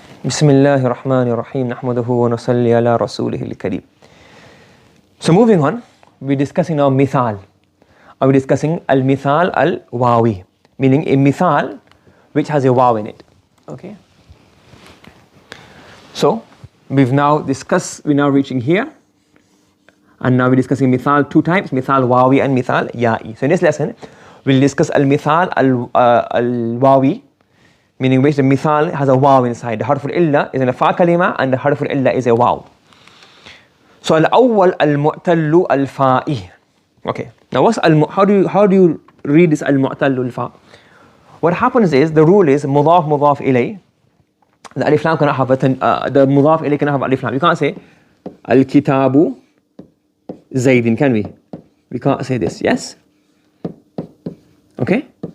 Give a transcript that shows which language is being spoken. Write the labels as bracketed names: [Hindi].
[Arabic] بسم الله الرحمن الرحيم نحمده ونصلي على رسوله الكريم. [English] So moving on, we're discussing now مثال. We're discussing المثال الواوي, meaning a مثال which has a wow in it. Okay. So we're now reaching here, and now we're discussing مثال two types, مثال واوي and مثال يائي. So in this lesson, we'll discuss المثال الواوي, meaning which the مثال has a wow inside. The حرف العلة is in a fa kalima and the حرف العلة is a wow. [Arabic] So الأول المعتل الفائي. [English] Okay. Now how do you read this المعتل الفاء? What happens is, the rule is مضاف مضاف إليه. The alif lam cannot have the مضاف إليه cannot have alif lam. You can't say [Arabic] الكتاب زيد, [English] can we? We can't say this, yes? Okay?